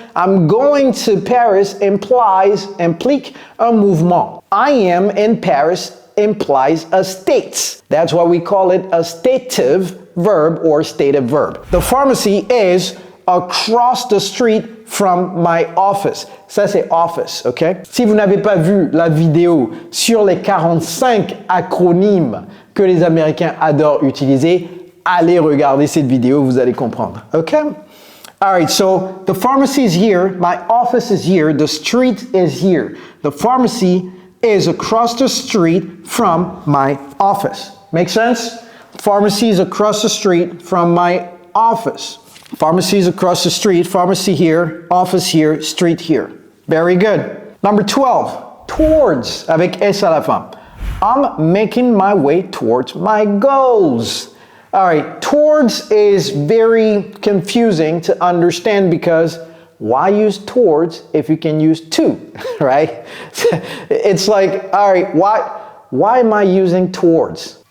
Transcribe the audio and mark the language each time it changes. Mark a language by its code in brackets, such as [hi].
[en] I'm going to Paris implique un mouvement. I am in Paris implies a state. That's why we call it a stative verb or stative verb. The pharmacy is across the street from my office. [fr] Ça, c'est office, ok? Si vous n'avez pas vu la vidéo sur les 45 acronymes que les Américains adorent utiliser, allez regarder cette vidéo, vous allez comprendre, ok? [en] All right, so the pharmacy is here, my office is here, the street is here. The pharmacy is across the street from my office. Make sense? Pharmacy is across the street from my office. Pharmacy is across the street, pharmacy here, office here, street here. Very good. [fr] Number 12, towards, avec S à la fin. [en] I'm making my way towards my goals. All right, towards is very confusing to understand because why use towards if you can use to, right? It's like, all right, why am I using towards?